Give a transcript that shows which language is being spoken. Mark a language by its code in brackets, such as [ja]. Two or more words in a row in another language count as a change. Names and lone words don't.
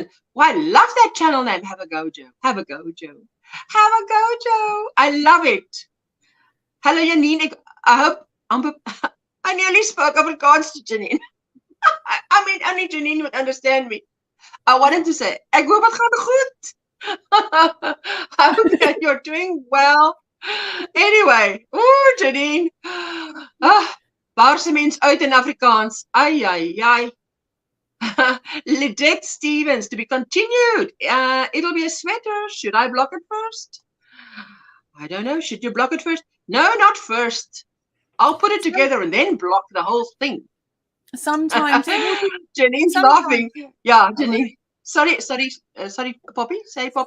[en] Well, I love that channel name, Have a Go Joe. Have a Go Joe. Have a Go Joe. I love it. Hello, Janine. I hope I nearly spoke Afrikaans to Janine. I mean, only Janine would understand me. I wanted to say, [af] ek hoop het gaan goed. [en] I hope that you're doing well. Anyway, Janine. [af] Baarse mens uit in Afrikaans. [en] Ai, ai, ai. Lidette Stevens, to be continued. It'll be a sweater. Should I block it first? I don't know. Should you block it first? No, not first. I'll put it together and then block the whole thing. Sometimes. Janine's laughing. Yeah, Janine. Sorry, Poppy. Say, Poppy.